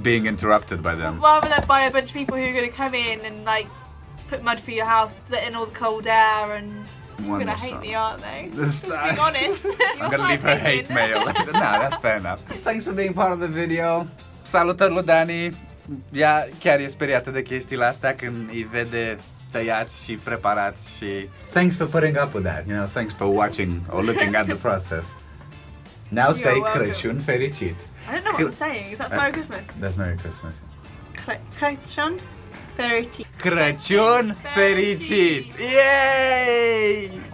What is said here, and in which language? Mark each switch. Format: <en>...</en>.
<en>being interrupted by them. Rather than by a bunch of people who are going to come in and like put mud through your house, let in all the cold air, and they're going to hate me, aren't they? Just being honest. I'm going to leave her hate mail. No, that's fair enough. Thanks for being part of the video.</en> <ro>Salutări lui Dani. Ea chiar e speriată de chestiile astea când îi vede tăiați și preparați și...</ro> <en>Thanks for putting up with that, you know, thanks for watching or looking at the process. Now say</en> <ro>Craciun fericit.</ro> <en>I don't know what I'm saying, is that Merry Christmas? That's Merry Christmas.</en> <ro>Craciun fericit. Craciun fericit! Yay!</ro>